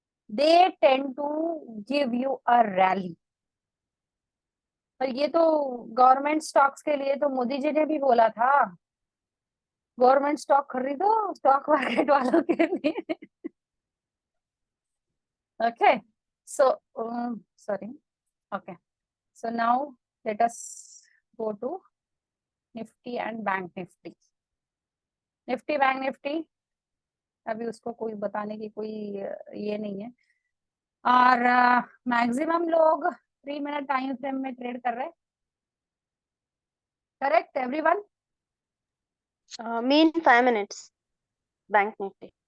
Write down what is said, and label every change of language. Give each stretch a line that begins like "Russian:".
English: They tend to give you a rally.
Hindi: और ये तो गवर्नमेंट स्टॉक्स के लिए तो मोदी जी ने भी बोला था, गवर्नमेंट स्टॉक खरीदो स्टॉक मार्केट वालों के लिए.
English: Okay, so sorry. Okay, so now let us go to Nifty and Bank Nifty.
Hindi: Nifty Bank Nifty अभी उसको कोई बताने की कोई ये नहीं है. और मैक्सिमम लोग 3 मिनट टाइम फ्रेम में ट्रेड कर रहे हैं.
English: Correct everyone? Me in 5 minutes. Bank Nifty.